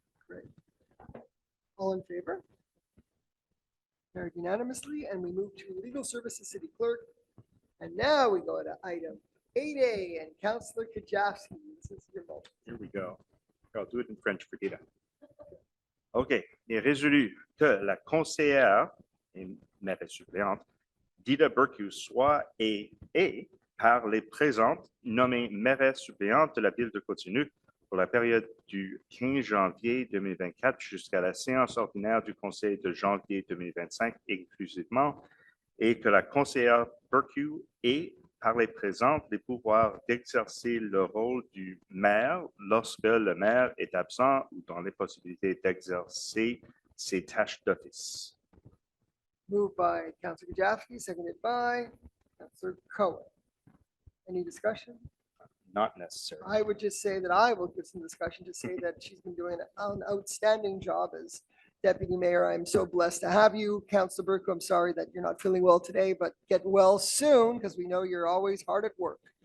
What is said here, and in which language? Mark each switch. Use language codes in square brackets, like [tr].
[en] Great. All in favor? Carried unanimously, and we move to Legal Services City Clerk. And now we go to item 8A, and Councillor Kajewski. This is your moment. Here we go. I'll do it in French for Dita. OK. [fr] Il est résolu que la conseillère et mairesse suppléante Dita Burku soit et est par les présentes nommée mairesse suppléante de la ville de Côte Saint-Luc pour la période du 15 janvier 2024 jusqu'à la séance ordinaire du conseil de janvier 2025 inclusivement, et que la conseillère Burku ait par les présentes les pouvoirs d'exercer le rôle du maire lorsque le maire est absent ou dans les possibilités d'exercer ses tâches d'office. [en] Moved by Councillor Kajewski, seconded by Councillor Cohen. Any discussion? Not necessary. I would just say that I will give some discussion to say that she's been doing an outstanding job as deputy mayor. I'm so blessed to have you. Councillor Burku, I'm sorry that you're not feeling well today, but get well soon because we know you're always hard at work.